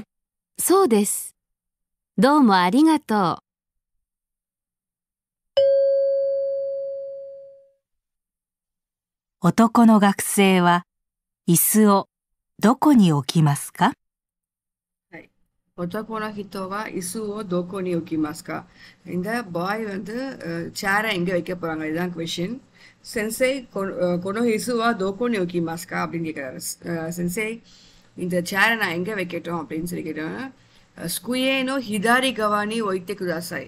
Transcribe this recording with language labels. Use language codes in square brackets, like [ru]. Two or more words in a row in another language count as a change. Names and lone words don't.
[ja] そうです。どうもありがとう。男の学生は椅子をどこに置きますか？はい。男の人は椅子をどこに置きますか? [ta] இந்த பாய் வந்து சேரை எங்கே வைக்க போகிறாங்க, இதுதான் கொஷின். [ja] 先生 この 椅子は どこ に 置き ますか [ta] அப்படின்னு கேட்குறாரு. சென்சே இந்த சேரை நான் எங்கே வைக்கட்டும் அப்படின்னு சொல்லி கேட்டோன்னா [ja] 机の 左 側に 置いて ください.